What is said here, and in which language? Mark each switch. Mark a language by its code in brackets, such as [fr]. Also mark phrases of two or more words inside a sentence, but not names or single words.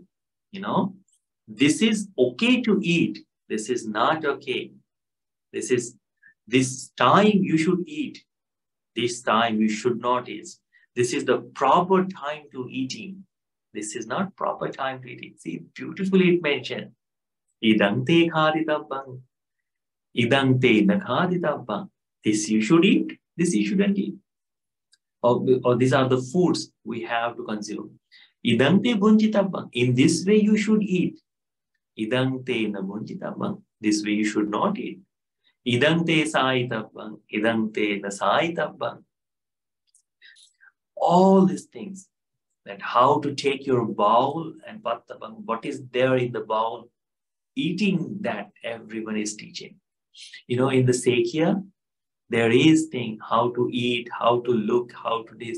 [en] This is okay to eat. This is not okay. This time you should eat. This time you should not eat. This is the proper time to eating. This is not proper time to eating. See, beautifully it mentioned. [pi] Idang te khaditabbang. Idang te na khaditabbang. [en] This you should eat. This you shouldn't eat. Or these are the foods we have to consume. [pi] Idang te bunjitabbang. [en] In this way you should eat. [pi] Idang te namunjitabang. [en] This way you should not eat. [pi] Idang te saitabang. Idang te nasaitabang. [en] All these things, that how to take your bowl and pattabang, what is there in the bowl, eating that everyone is teaching. In the Sekya, there is thing how to eat, how to look, how to this.